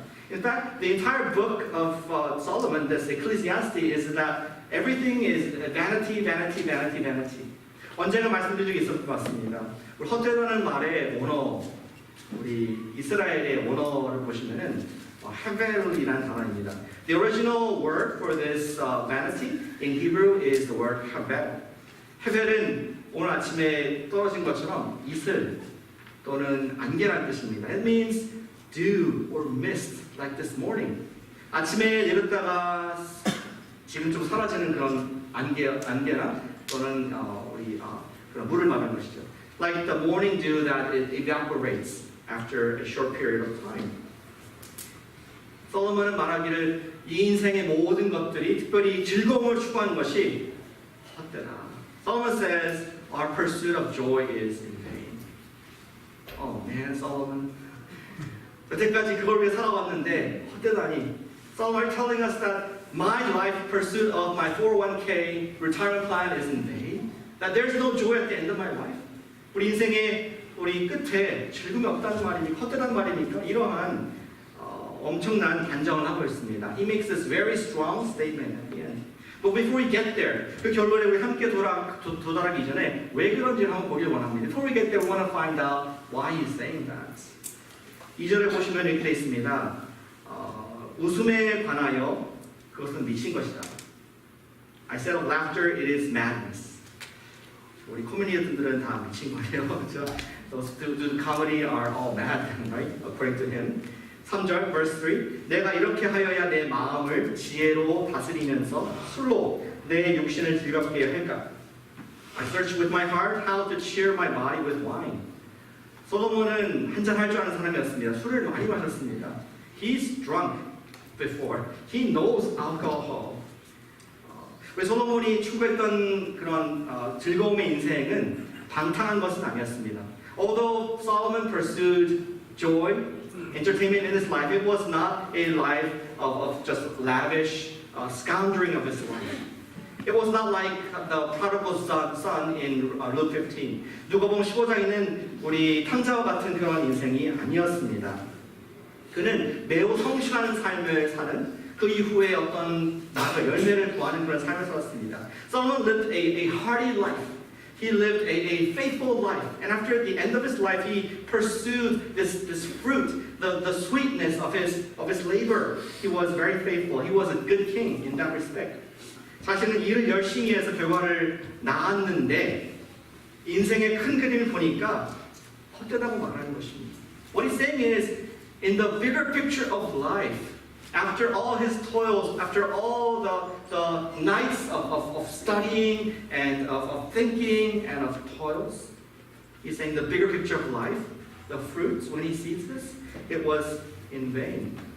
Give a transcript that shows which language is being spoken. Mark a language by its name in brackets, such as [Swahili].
[English] In fact, the entire book of Solomon, this Ecclesiastes, is that everything is vanity, vanity, vanity, vanity. [Korean] 언제가 말씀드린 적이 있었던 것 같습니다. 우리 헛되다는 말의 원어, 우리 이스라엘의 원어를 보시면은 hevel이라는 단어입니다. [English] The original word for this vanity in Hebrew is the word hevel. [Korean] hevel은 오늘 아침에 떨어진 것처럼 이슬 또는 안개라는 뜻입니다. [English] It means dew or mist, like this morning. [Korean] 아침에 내렸다가 지금 좀 사라지는 그런 안개나 또는 그런 물을 말하는 것이죠. [English] Like the morning dew that it evaporates after a short period of time. [Korean] 솔로몬은 말하기를 이 인생의 모든 것들이 특별히 즐거움을 추구하는 것이 헛되다. [English] Solomon says our pursuit of joy is in vain. Oh man, Solomon. [Korean] 여태까지 그걸 위해 살아왔는데 헛되다니. [English] Solomon are telling us that my life pursuit of my 401k retirement plan is in vain? That there's no joy at the end of my life? [Korean] 우리 인생의 우리 끝에 즐거움이 없다는 말입니까? 헛되다는 말입니까? 이러한 엄청난 단정을 하고 있습니다. [English] He makes this very strong statement at the end. But before we get there, [Korean] 그 결론에 우리 함께 도달하기 전에 왜 그런지를 한번 보기를 원합니다. [English] Before we get there, we want to find out why he's saying that. [Korean] 2절에 보시면 이렇게 되어 있습니다. 웃음에 관하여 그것은 미친 것이다. [English] I said of laughter, it is madness. [Korean] 우리 코미디언들은 다 미친 거예요. 그렇죠? [English] Those who do comedy are all mad, right? According to him. 3절, verse 3. [Korean] 내가 이렇게 하여야 내 마음을 지혜로 다스리면서 술로 내 육신을 즐겁게 할까? [English] I search with my heart how to cheer my body with wine. [Korean] 솔로몬은 한잔 할 줄 아는 사람이었습니다. 술을 많이 마셨습니다. [English] He's drunk before. He knows alcohol. [Korean] 왜 솔로몬이 추구했던 그런 즐거움의 인생은 방탕한 것은 아니었습니다. [English] Although Solomon pursued joy, entertainment in his life, it was not a life of just lavish squandering of his life. It was not like the prodigal son in Luke 15. [Korean] 누가복음 15장에는 우리 탕자와 같은 그런 인생이 아니었습니다. 그는 매우 성실한 삶을 사는 그 이후에 어떤 나가 열매를 구하는 그런 삶을 살았습니다. [English] Solomon lived a hearty life. He lived a faithful life. And after the end of his life, he pursued this fruit, the sweetness of his labor. He was very faithful. He was a good king in that respect. [Korean] 자신은 일을 열심히 해서 결과를 낳았는데 인생의 큰 그림을 보니까 헛되다고 말하는 것입니다. [English] What he's saying is, in the bigger picture of life, after all his toils, after all the nights of studying and of thinking and of toils, he's saying the bigger picture of life, the fruits, when he sees this, it was in vain.